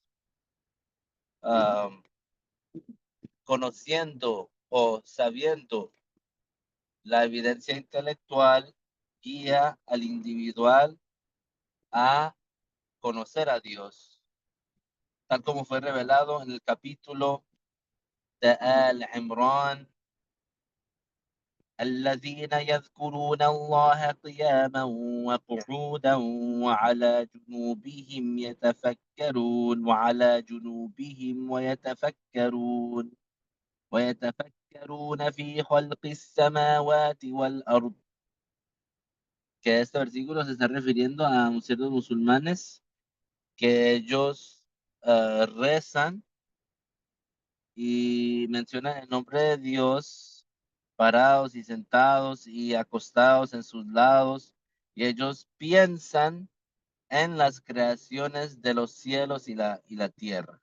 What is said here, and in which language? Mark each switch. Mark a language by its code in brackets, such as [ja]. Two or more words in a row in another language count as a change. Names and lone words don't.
[es] Um, Conociendo o sabiendo la evidencia intelectual guía al individual a conocer a Dios, tal como fue revelado en el capítulo de Al-Imran. [ar] الذين يذكرون الله قياما وقعودا وعلى جنوبهم ويتفكرون في خلق السماوات والأرض. [es] Que este versículo se está refiriendo a ciertos musulmanes que ellos rezan y mencionan el nombre de Dios parados y sentados y acostados en sus lados, y ellos piensan en las creaciones de los cielos y la tierra.